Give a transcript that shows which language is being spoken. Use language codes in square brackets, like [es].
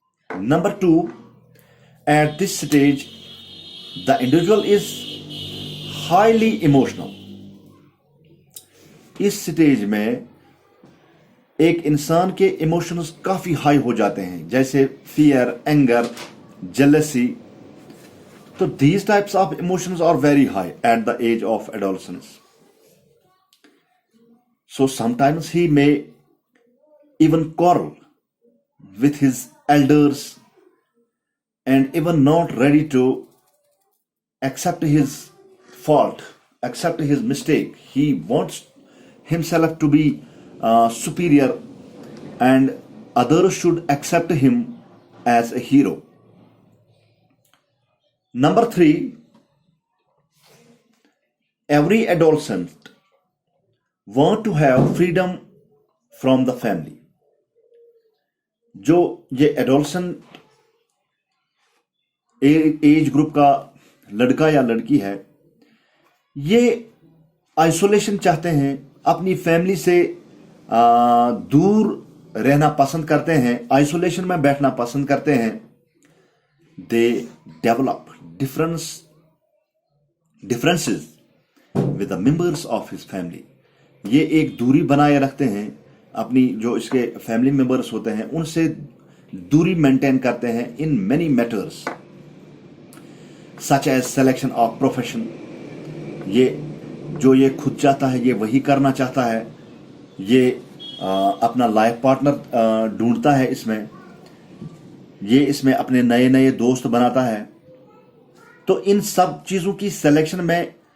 [en] Number 2, at this stage the individual is highly emotional. [hi] इस stage में एक इंसान के इमोशंस काफी हाई हो जाते हैं, जैसे fear, anger, jealousy. [en] So these types of emotions are very high at the age of adolescence. So sometimes he may even quarrel with his elders and even not ready to accept his fault, accept his mistake. He wants himself to be superior and others should accept him as a hero. Number 3, every adolescent want to have freedom from the family. [hi] जो ये adolescent age group का लड़का या लड़की है, ये isolation चाहते हैं, अपनी फैमिली से दूर रहना पसंद करते हैं, आइसोलेशन में बैठना पसंद करते हैं. [en] They develop differences with the members of his family. [hi] ये एक दूरी बनाए रखते हैं, अपनी जो इसके फैमिली मेंबर्स होते हैं उनसे दूरी मेंटेन करते हैं [en] in many matters such as selection of profession. [hi] ये खुद चाहता है ये वही करना चाहता है, ये अपना लाइफ पार्टनर ढूंढता है, इसमें अपने नए नए दोस्त बनाता है. तो इन सब चीज़ों की सिलेक्शन में